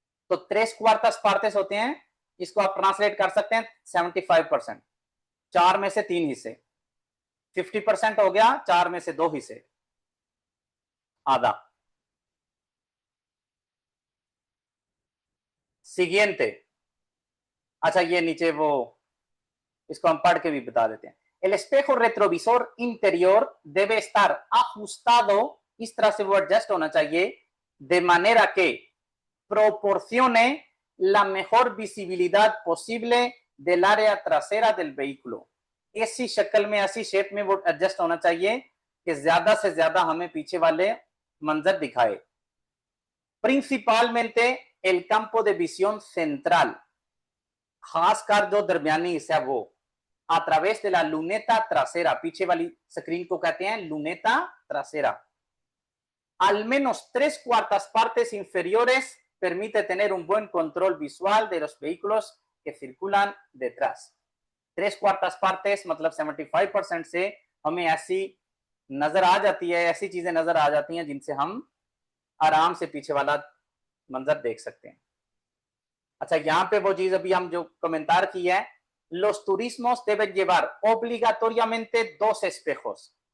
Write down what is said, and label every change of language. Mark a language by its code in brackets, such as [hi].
[hi] तो [es] tres cuartas partes [hi] होते हैं, इसको आप ट्रांसलेट कर सकते हैं 75%, 4 में से 3 हिस्से। 50% हो गया 4 में से 2 हिस्से, आधा। सिगियंते, अच्छा ये नीचे वो, इसको हम पढ़ के भी बता देते हैं। [es] El espejo retrovisor interior debe estar ajustado, [hi] इस तरह से वो एडजस्ट होना चाहिए, [es] de manera que proporcione la mejor visibilidad posible del área trasera del vehículo। [hi] ऐसी शक्ल में, ऐसी शेप में वो एडजस्ट होना चाहिए कि ज्यादा से ज्यादा हमें पीछे वाले मंजर दिखाए। [es] Principalmente el campo de visión central, [hi] खासकर जो दरमियानी हिस्सा है वो, [es] a través de la luneta trasera, [hi] पीछे वाली स्क्रीन को कहते हैं [es] luneta trasera। Al menos 3/4 partes inferiores permite tener un buen control visual de los vehículos que circulan detrás। 3/4 partes [hi] मतलब 75% से हमें ऐसी नजर आ जाती है, ऐसी चीजें नजर आ जाती हैं जिनसे हम आराम से पीछे वाला मंजर देख सकते हैं। अच्छा, यहाँ पे वो चीज अभी हम जो कमेंटार की है, [es] los turismos deben llevar obligatoriamente 2 espejos।